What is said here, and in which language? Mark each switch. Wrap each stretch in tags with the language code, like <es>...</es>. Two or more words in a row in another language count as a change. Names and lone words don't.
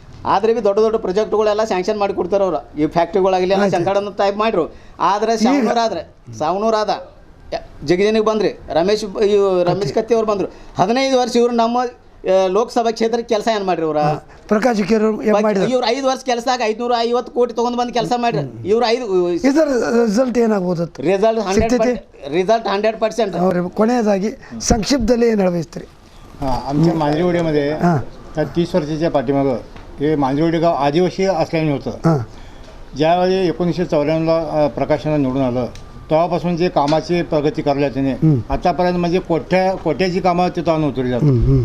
<kn>ಆದರೆ ಬಿ ದೊಡ್ಡ ದೊಡ್ಡ ಪ್ರಾಜೆಕ್ಟ್ಗಳೆಲ್ಲ ಸ್ಯಾಂಕ್ಷನ್ ಮಾಡಿ ಕೊಡ್ತಾರೆ ಅವ್ರು ಈ ಫ್ಯಾಕ್ಟ್ರಿಗಳಾಗಲಿ ಎಲ್ಲ ಸಂಕಡನ್ನು ಟೈಪ್ ಮಾಡಿರು ಆದರೆ ಸಾವನೂರು ಆದ ಜಗಜನಿಗೆ ಬಂದ್ರಿ ರಮೇಶ್ ಕತ್ತಿ ಅವ್ರು ಬಂದರು 15 ವರ್ಷ ಇವರು ನಮ್ಮ ಲೋಕಸಭಾ ಕ್ಷೇತ್ರಕ್ಕೆ ಕೆಲಸ ಏನು ಮಾಡ್ರಿ ಇವ್ರ ಪ್ರಕಾಶ್ ಹುಕ್ಕೇರಿ ಮಾಡಿದ್ರು. ಇವ್ರು 5 ವರ್ಷ ಕೆಲಸದಾಗ 550 ಕೋಟಿ ತೊಗೊಂಡು ಬಂದು ಕೆಲಸ ಮಾಡ್ರಿ. ಇವ್ರು ಇದರ ರಿಸಲ್ಟ್ ಏನಾಗ್ಬೋದು? ರಿಸಲ್ಟ್ 100%. ಕೊನೆಯದಾಗಿ संक्षिप्तದಲ್ಲಿ ಏನು ಹೇಳಬಯಸ್ತೀರಿ?</kn> <mr>आमच्या मांजरेवाडीमध्ये 30 वर्षाच्या पाठीमागं हे मांजरेवाडी गाव आदिवासी असल्याने होतं. ज्यावेळी 1994ला प्रकाशनं निवडून आलं तेव्हापासून जे कामाची प्रगती करल्या त्याने आतापर्यंत म्हणजे कोट्याची कामं तिथं आणून उतरली जातात.</mr>